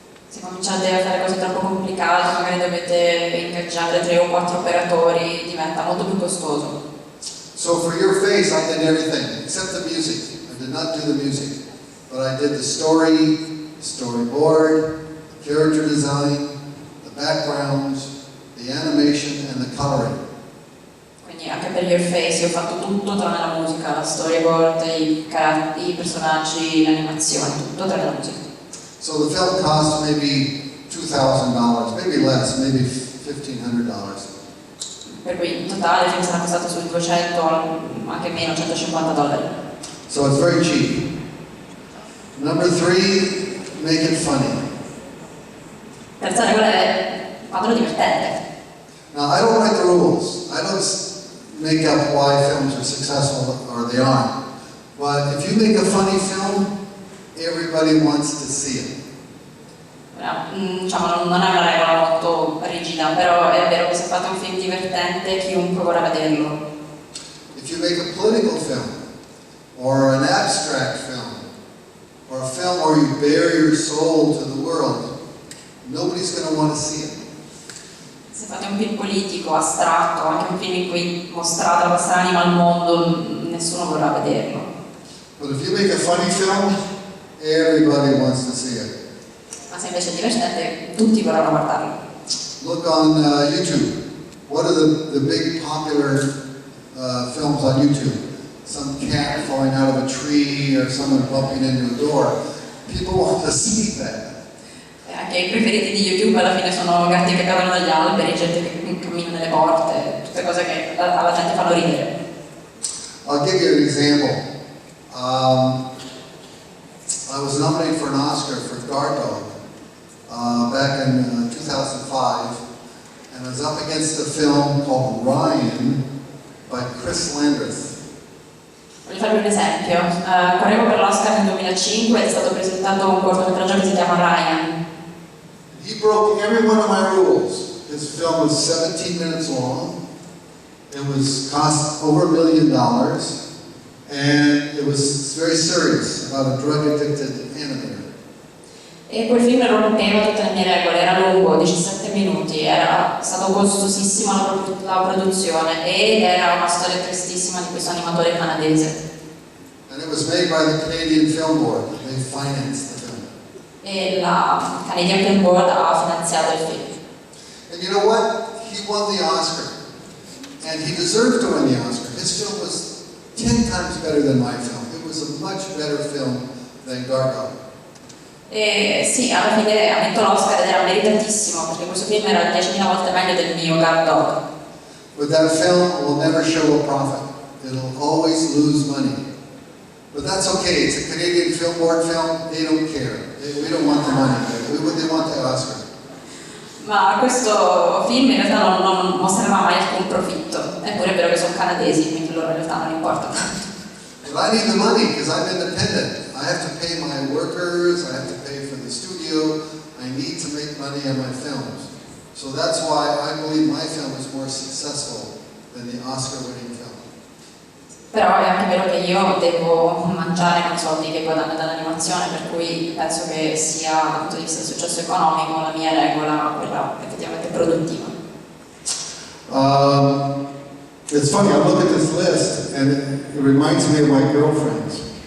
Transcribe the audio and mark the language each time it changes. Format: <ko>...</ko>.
<it>Se cominciate a fare cose troppo complicate, magari dovete ingaggiare 3 o 4 operatori, diventa molto più costoso.</it> <en>So for your face, I did everything except the music. I did not do the music, but I did the story, the storyboard, the character design, the backgrounds, the animation, and the coloring.</en> <it>Quindi anche per Your Face io ho fatto tutto tranne la musica, la storyboard, i personaggi, l'animazione, tutto tranne la musica.</it> <en>So the film cost maybe $2,000, maybe less, maybe $1,500.</en> <it>Per cui in totale il film sarà costato sui 200, anche meno, $150.</it> <en>So it's very cheap. Number 3, make it funny.</en> <it>Terza regola è fatelo divertente.</it> <en>Now, I don't write the rules. I don't make up why films are successful or they aren't. But if you make a funny film, everybody wants to see it.</en> <it>Diciamo, non è una regola molto rigida, però è vero che se fate un film divertente chiunque vorrà vederlo.</it> <en>If you make a political film, or an abstract film, or a film where you bare your soul to the world, nobody's going to want to see it.</en> <it>Se fate un film politico, astratto, anche un film in cui mostrate la vostra anima al mondo, nessuno vorrà vederlo.</it> <en>But if you make a funny film, everybody wants to see it.</en> <it>Ma se invece è divertente, tutti vorranno guardarlo.</it> <en>Look on YouTube. What are the big popular films on YouTube? Some cat falling out of a tree or someone bumping into a door. People want to see that.</en> <it>Anche i preferiti di YouTube alla fine sono gatti che cadono dagli alberi, gente che cammina nelle porte, tutte cose che alla gente fanno ridere.</it> <en>I'll give you an example. I was nominated for an Oscar for Guard Dog back in 2005, and I was up against a film called Ryan by Chris Landreth.</en> <it>Voglio farvi un esempio. Correvo per l'Oscar nel 2005 ed è stato presentato un cortometraggio che si chiama Ryan.</it> <en>He broke every one of my rules. His film was 17 minutes long. It was cost over $1 million, and it was very serious about a drug-addicted animator.</en> <it>E quel film rompeva tutte le mie regole, era lungo, 17 minuti, era stato costosissima la produzione ed era una storia tristissima di questo animatore canadese.</it> <en>And it was made by the Canadian Film Board. They financed the film.</en> <it>E la Canadian Film Board ha finanziato il film.</it> <en>And you know what? He won the Oscar. And he deserved to win the Oscar. His film was 10 times better than my film. It was a much better film than Gargoyle.</en> <it>E sì, alla fine ha vinto l'Oscar ed era meritatissimo perché questo film era 10.000 volte meglio del mio Guard Dog.</it> <en>But that film will never show a profit. It'll always lose money. But that's okay. It's a Canadian Film Board film. They don't care. We don't want the money. They want the Oscar.</en> <it>Ma questo film in realtà non mostrerà mai alcun profitto. Eppure è vero che sono canadesi, quindi loro in realtà non importa tanto.</it> <en>But I need the money because I'm independent. I have to pay my workers. I have to pay for the studio. I need to make money on my films. So that's why I believe my film is more successful than the Oscar-winning film.</en> <it>Però è anche vero che io devo mangiare con i soldi che guadagno dall'animazione, per cui penso che sia dal punto di vista del successo economico la mia regola quella effettivamente produttiva.</it> <en>It's funny, I look at this list and it reminds me of my girlfriends.</en>